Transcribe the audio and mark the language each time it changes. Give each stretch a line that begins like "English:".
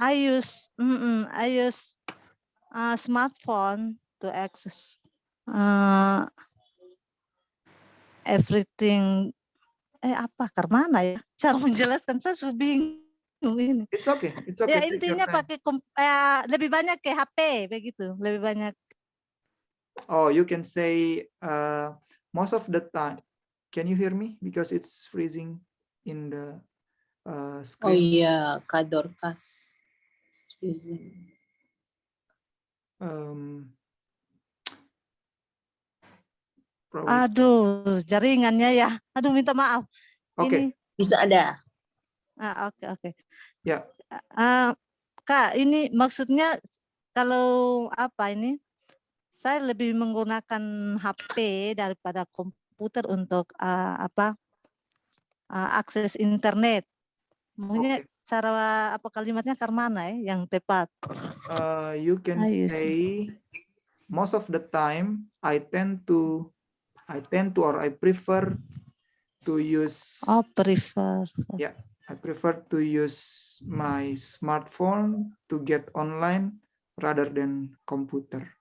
English: I use smartphone to access everything.
Indonesian: Karena ya cara menjelaskan saya sudah bingung ini.
English: It's okay.
Indonesian: Ya intinya pakai lebih banyak ke HP begitu, lebih banyak.
English: Oh, you can say most of the time. Can you hear me? Because it's freezing in the screen.
Indonesian: Oh iya, Kak Dorcas.
English: Freezing.
Indonesian: Aduh, jaringannya ya. Aduh, minta maaf. Oke. Bisa ada. Oke. Ya. Kak, ini maksudnya kalau ini? Saya lebih menggunakan HP daripada komputer untuk akses internet. Mungkin cara kalimatnya mana yang tepat?
English: You can say most of the time I tend to or I prefer to use. Yeah, I prefer to use my smartphone to get online rather than computer.